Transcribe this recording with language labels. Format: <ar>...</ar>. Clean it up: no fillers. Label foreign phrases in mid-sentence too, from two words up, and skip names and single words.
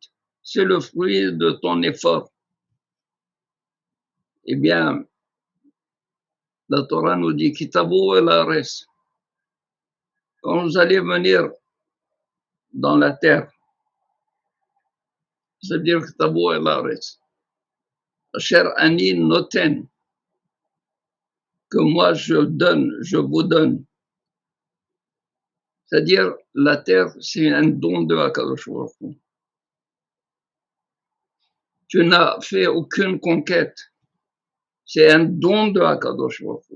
<fr>C'est le fruit de ton effort. Eh bien, la Torah nous dit</fr> <he>כי תבואו אל הארץ.</he> <fr>Quand vous allez venir dans la terre, c'est-à-dire</fr> <he>כי תבואו אל הארץ, אשר אני נותן,</he> <fr>que moi je donne, je vous donne. C'est-à-dire, la terre, c'est un don de</fr> <he>הקדוש ברוך הוא.</he> <fr>Tu n'as fait aucune conquête. C'est un don de</fr> <he>הקדוש ברוך הוא.</he>